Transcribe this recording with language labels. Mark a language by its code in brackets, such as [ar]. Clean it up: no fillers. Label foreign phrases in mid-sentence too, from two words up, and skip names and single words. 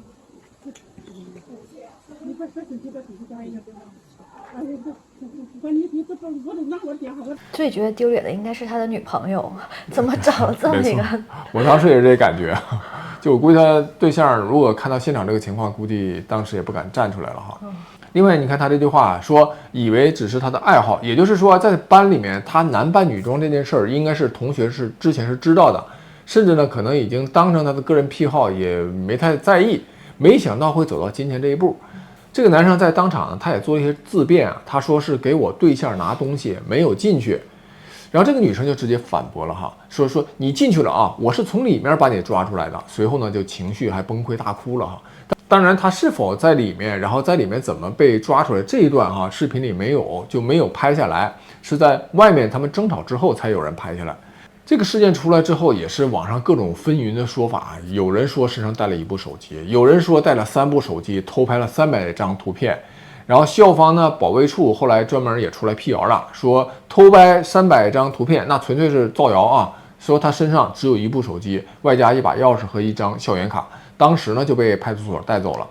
[zh] 你快生氣，哎呀！最覺得丟臉的應該是他的女朋友，怎麼找了這麼一個？我當時也是這感覺，就我估計他對象如果看到現場這個情況，估計當時也不敢站出來了哈。另外，你看他這句話說，以為只是他的愛好，也就是說，在班裡面他男扮女裝這件事兒，應該是同學是之前是知道的，甚至呢可能已經當成他的個人癖好，也沒太在意，沒想到會走到今天這一步。這個男生在當場呢，他也做了一些自辯啊，他說是給我對象拿東西，沒有進去。然後這個女生就直接反駁了哈，說你進去了啊，我是從裡面把你抓出來的。隨後呢就情緒還崩潰大哭了哈。當然他是否在裡面，然後在裡面怎麼被抓出來這一段哈，視頻裡沒有，就沒有拍下來，是在外面他們爭吵之後才有人拍下來。這個事件出來之後，也是網上各種紛紜的說法，有人說身上帶了1部手機，有人說帶了3部手機，偷拍了300張圖片。然後校方呢，保衛處後來專門也出來闢謠了，說偷拍300張圖片，那純粹是造謠啊，說他身上只有1部手機，外加1把鑰匙和1張校園卡，當時呢就被派出所帶走了。